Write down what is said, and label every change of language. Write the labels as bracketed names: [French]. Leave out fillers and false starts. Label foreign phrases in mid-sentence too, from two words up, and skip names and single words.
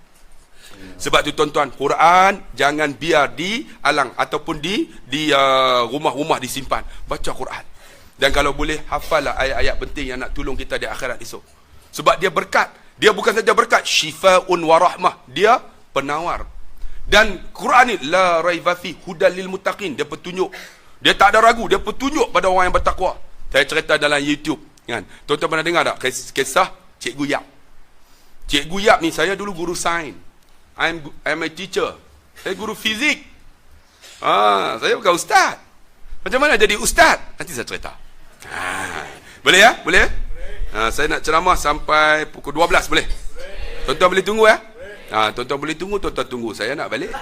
[Malay] Sebab tu tuan-tuan, Quran jangan biar di alang ataupun di rumah-rumah disimpan. Baca Quran. Dan kalau boleh, hafallah ayat-ayat penting yang nak tolong kita di akhirat esok. Sebab dia berkat. Dia bukan saja berkat, [Arabic] syifa'un wa rahmah. [Malay] Dia penawar. Dan Quran ni [Arabic] la raiba fi hudal lil muttaqin. [Malay] Dia petunjuk. Dia tak ada ragu, dia petunjuk pada orang yang bertakwa. Saya cerita dalam YouTube, kan. Tuan-tuan pernah dengar tak kisah Cikgu Yap? Cikgu Yap ni, saya dulu guru sains. [English] I'm a teacher. [Malay] Saya guru fizik. Saya bukan ustaz. Macam mana jadi ustaz? Nanti saya cerita. Boleh ya? Boleh ya? Saya nak ceramah sampai pukul 12, boleh? Tuan-tuan boleh tunggu ya? Tuan-tuan boleh tunggu, tuan-tuan tunggu. Saya nak balik.